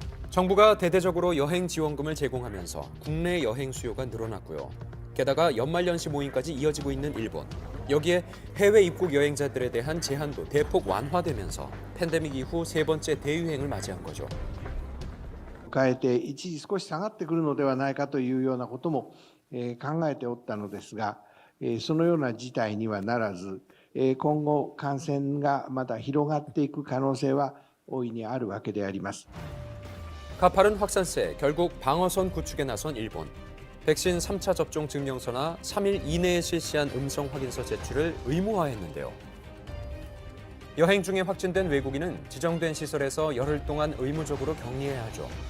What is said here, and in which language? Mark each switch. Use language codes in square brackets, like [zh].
[ko] 정부가 대대적으로 여행 지원금을 제공하면서 국내 여행 수요가 늘어났고요. 게다가 연말연시 모임까지 이어지고 있는 일본. 여기에 해외 입국 여행자들에 대한 제한도 대폭 완화되면서 팬데믹 이후 세 번째 대유행을 맞이한 거죠. [ja] 変えて一時少し下がってくるのではないかというようなことも考えておったのですが、そのような事態にはならず、今後感染がまだ広がっていく可能性は大いにあるわけであります。 [ko] 가파른 확산세, 결국 방어선 구축에 나선 일본. 백신 3차 접종 증명서나 3일 이내에 실시한 음성 확인서 제출을 의무화했는데요. 여행 중에 확진된 외국인은 지정된 시설에서 열흘 동안 의무적으로 격리해야 하죠.